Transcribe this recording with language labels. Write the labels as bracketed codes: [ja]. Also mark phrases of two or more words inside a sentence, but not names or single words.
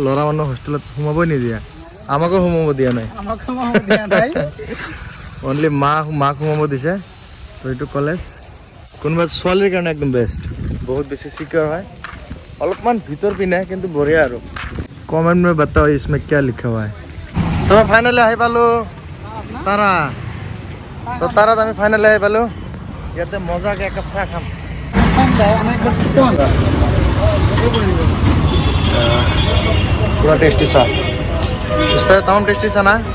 [as] ল'ৰা মানুহ হোষ্টেলত সোমাবই নিদিয়ে, আমাকো সোমাব দিয়া নাই, অনলি মাক সোমাব দিছে। তো এইটো কলেজ কোনোবা ছোৱালীৰ কাৰণে একদম বেষ্ট, বহুত বেছি চিকিউৰ হয়। অলপমান ভিতৰ পিনে কিন্তু বঢ়িয়া আৰু। [hi] কমেণ্ট में बताओ इसमें क्या लिखा हुआ है। [as] তো ফাইনেলি আহি পালোঁ তাৰা। তো তাৰাত আমি ফাইনেলি আহি পালোঁ। ইয়াতে মজাকৈ একাপ চাহ খাম। পুৰা টেষ্টি চাহ, তামাম টেষ্টি চাহ না।